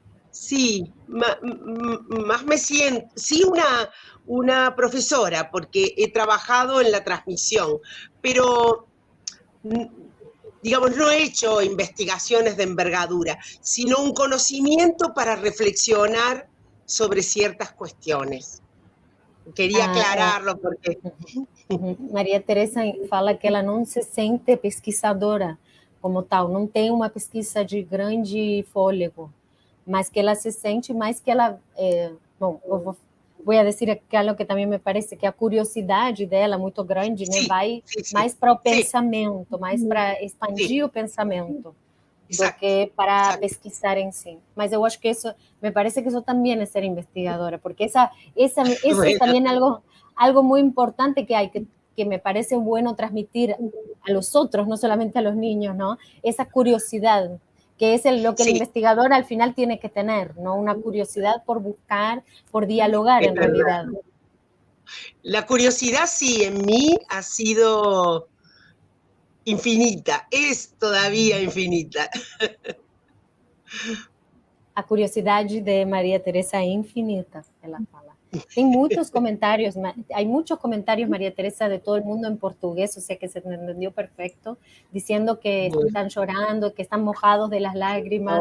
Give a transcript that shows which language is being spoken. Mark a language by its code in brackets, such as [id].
[es] Sí, más me siento, sí una profesora, porque he trabajado en la transmisión, pero, digamos, no he hecho investigaciones de envergadura, sino un conocimiento para reflexionar sobre ciertas cuestiones. Quería aclararlo porque... [pt] Maria Teresa fala que ela não se sente pesquisadora como tal, não tem uma pesquisa de grande fôlego, mas que ela se sente mais que ela... bom, eu vou dizer aquilo que também me parece que a curiosidade dela, muito grande, né, vai mais para o pensamento, mais para expandir o pensamento, do que para pesquisar em si. Mas eu acho que isso, me parece que isso também é ser investigadora, porque essa é também algo [es] muy importante que me parece bueno transmitir a los otros, no solamente a los niños, ¿no? Esa curiosidad, que es lo que el investigador al final tiene que tener, ¿no? Una curiosidad por buscar, por dialogar en realidad. La curiosidad sí, en mí ha sido infinita, es todavía infinita. [pt] A curiosidade de Maria Teresa é infinita, ela fala. [es] Tem muchos comentarios, hay muchos comentarios, María Teresa, de todo el mundo en portugués, o sea que se entendió perfecto, diciendo que están llorando, que están mojados de las lágrimas.